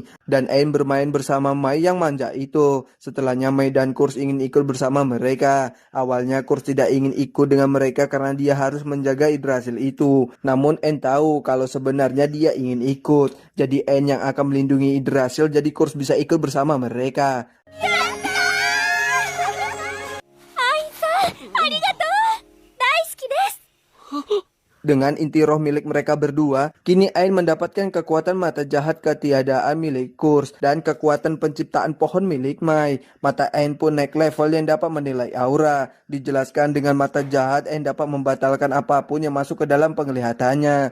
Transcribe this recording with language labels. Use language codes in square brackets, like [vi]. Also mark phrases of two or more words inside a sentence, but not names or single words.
[id] Dan Ain bermain bersama Mai yang manja itu. Setelahnya Mai dan Kurs ingin ikut bersama mereka. Awalnya Kurs tidak ingin ikut dengan mereka karena dia harus menjaga Yggdrasil itu. Namun Ain tahu kalau sebenarnya dia ingin ikut. Jadi Ain yang akan melindungi Yggdrasil, jadi Kurs bisa ikut bersama mereka. [ja] アインさん、ありがとう! 大好きです! [id] Dengan inti roh milik mereka berdua, kini Ain mendapatkan kekuatan mata jahat ketiadaan milik Kurs dan kekuatan penciptaan pohon milik Mai. Mata Ain pun naik level yang dapat menilai aura. Dijelaskan dengan mata jahat, Ain dapat membatalkan apapun yang masuk ke dalam penglihatannya.